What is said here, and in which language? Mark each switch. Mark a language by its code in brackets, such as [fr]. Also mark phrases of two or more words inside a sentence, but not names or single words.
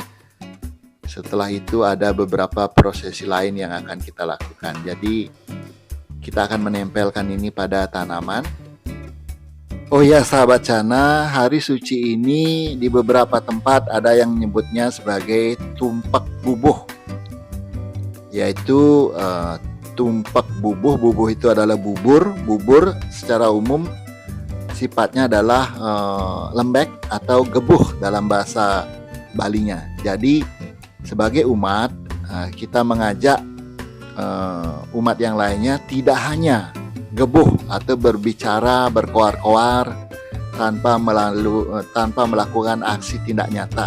[id] Setelah itu ada beberapa prosesi lain yang akan kita lakukan. Jadi kita akan menempelkan ini pada tanaman. Oh ya sahabat Cana, hari suci ini di beberapa tempat ada yang menyebutnya sebagai tumpak bubuh, yaitu tumpak bubuh. Bubuh itu adalah bubur. Bubur secara umum sifatnya adalah lembek atau gebuh dalam bahasa Balinya. Jadi sebagai umat, kita mengajak umat yang lainnya tidak hanya gebuh atau berbicara berkoar-koar tanpa melakukan aksi tindak nyata.